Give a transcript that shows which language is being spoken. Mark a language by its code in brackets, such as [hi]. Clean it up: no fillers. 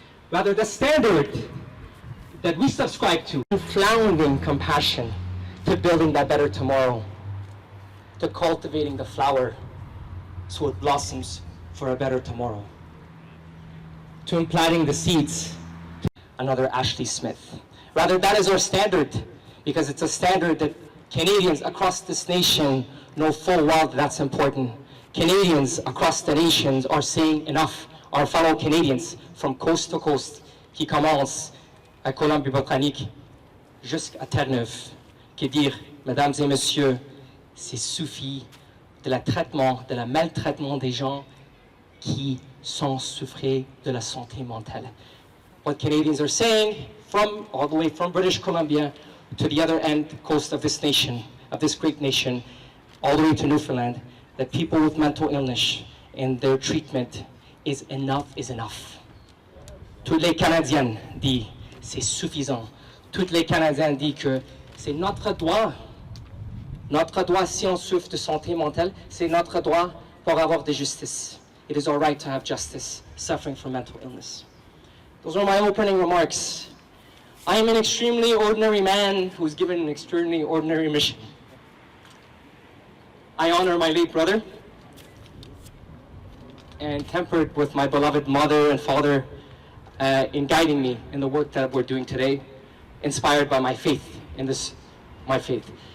[en] Rather, the standard that we subscribe to, floundering compassion, to building that better tomorrow, to cultivating the flower so it blossoms for a better tomorrow, to implanting the seeds to another Ashley Smith. Rather, that is our standard, because it's a standard that Canadians across this nation know full well that that's important. Canadians across the nations are saying enough. Our fellow Canadians from coast to coast, [fr] qui commencent à Colombie-Britannique jusqu'à Terre-Neuve, qui dire, mesdames et messieurs, c'est suffit de la traitement, de la maltraitement des gens qui sont souffrés de la santé mentale. [en] What Canadians are saying, from all the way from British Columbia to the other end coast of this nation, of this great nation, all the way to Newfoundland, that people with mental illness and their treatment is enough. [fr] Toutes les Canadiennes disent c'est suffisant. Toutes les Canadiennes disent que c'est notre droit. Notre droit, si on souffre de santé mentale, c'est notre droit pour avoir de justice. [en] It is our right to have justice, suffering from mental illness. Those are my opening remarks. I am an extremely ordinary man who's given an extremely ordinary mission. I honor my late brother, and tempered with my beloved mother and father in guiding me in the work that we're doing today, inspired by my faith in this, my faith.